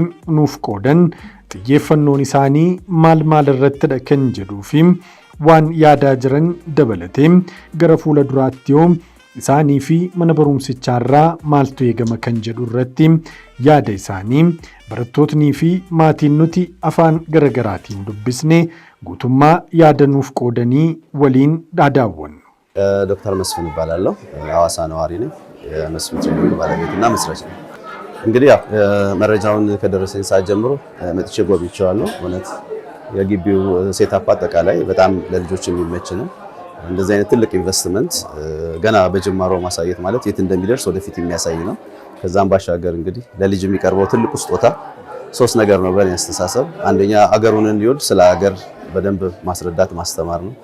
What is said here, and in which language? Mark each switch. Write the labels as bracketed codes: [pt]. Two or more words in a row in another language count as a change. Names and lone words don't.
[om] nuuf qoodan xiyyeeffannoon isaanii maal irrattidha kan jedhuu fi waan yaadaa jiran dabalatee gara fuula duraatti yoo isaanii fi mana barumsichaarraa maaltu eegama kan jedhu irratti yaada isaanii barattootnii fi maatiin nuti afaan garagaraatiin dubbisne guutummaa yaada nuuf qoodanii waliin daawwannu. [am] ዶክተር መስፍን ይባላለሁ ሐዋሳ ነዋሪ ነኝ የመስፍን ትሬኒንግ ባለቤትና መስራች ነው። እንግዲህ ያው መረጃውን ከደረሰኝ ሰዓት ጀምሮ መጥቼ ጎብኝቼዋለሁ። እውነት የግቢው ሴታፕ አጠቃላይ በጣም ለልጆች የሚመች ነው። እንደዚህ አይነት ትልቅ ኢንቨስትመንት ገና በጅማሮ ማሳየት ማለት የት እንደሚደርስ ወደፊት የሚያሳይ ነው። ከዛም ባሻገር እንግዲህ ለልጅ የሚቀርበው ትልቁ ስጦታ ሶስት ነገር ነው በእኔ አስተሳሰብ። አንደኛ አገሩን እንዲወድ ስለ ሀገር በደንብ ማስረዳት ማስተማር ነው።